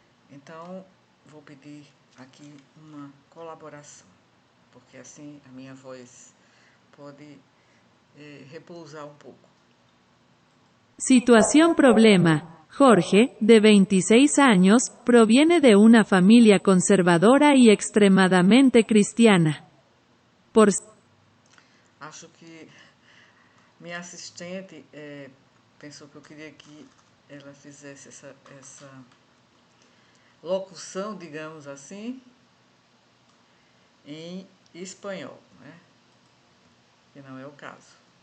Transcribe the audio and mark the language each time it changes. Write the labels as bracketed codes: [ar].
[pt] Então, vou pedir aqui uma colaboração, porque assim a minha voz pode repousar [es] un poco. Situación problema. Jorge, de 26 años, proviene de una familia conservadora y extremadamente cristiana. [pt] Acho que minha assistente pensou que eu queria que ela fizesse essa locução, digamos assim, em espanhol, né? Que não é o caso.